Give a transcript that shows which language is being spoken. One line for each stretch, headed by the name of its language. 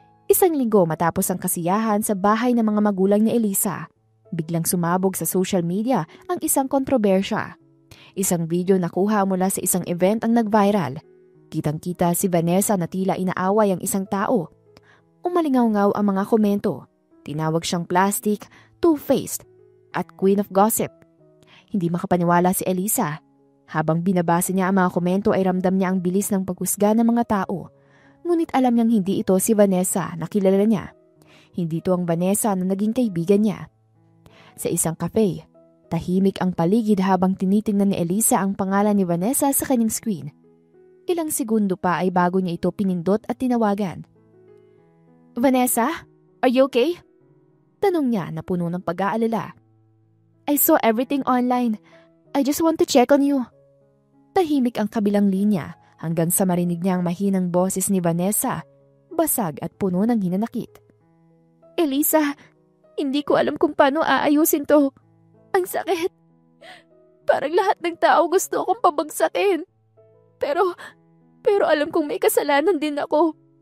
Filipino: Isang linggo matapos ang kasiyahan sa bahay ng mga magulang ni Elisa, biglang sumabog sa social media ang isang kontrobersya. Isang video na kuha mula sa isang event ang nag-viral. Kitang-kita si Vanessa na tila inaaway ang isang tao. Umalingaw-ngaw ang mga komento. Tinawag siyang plastic, two-faced, at
English: queen of gossip.
Filipino: Hindi makapaniwala si Elisa. Habang binabasa niya ang mga komento ay ramdam niya ang bilis ng paghusga ng mga tao. Ngunit alam niyang hindi ito si Vanessa na kilala niya. Hindi ito ang Vanessa na naging kaibigan niya. Sa isang cafe, tahimik ang paligid habang tinitingnan ni Elisa ang pangalan ni Vanessa sa kanyang screen. Ilang segundo pa ay bago niya ito pinindot at tinawagan.
English: Vanessa, are you okay?
Filipino: Tanong niya na puno ng pag-aalala.
English: I saw everything online. I just want to check on you.
Filipino: Tahimik ang kabilang linya hanggang sa marinig niya ang mahinang boses ni Vanessa, basag at puno ng hinanakit. Elisa, hindi ko alam kung paano aayusin to. Ang sakit. Parang lahat ng tao gusto akong pabagsakin. Pero alam kong may kasalanan din ako.